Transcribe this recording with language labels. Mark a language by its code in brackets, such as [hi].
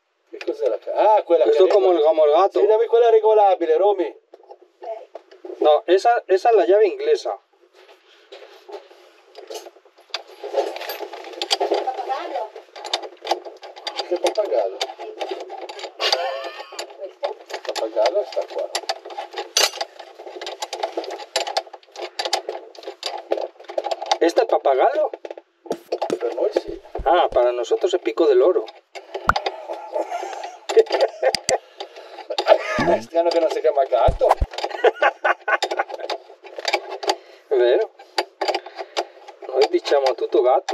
[it] Che cos'è la carracca? Ah, quella [es] Esto [it] che... [es] es como el gato. [it] Sì, dammi quella regolabile, Romy. [es] No, esa es la llave inglesa. [it] Pappagallo. Che pappagallo? Questo? Il pappagallo sta qua. [es] ¿Esta es papagayo? [it] Per noi sì. [es] Ah, para nosotros es pico del oro. [it] È strano che non si chiama gatto. È vero? Noi diciamo tutto gatto.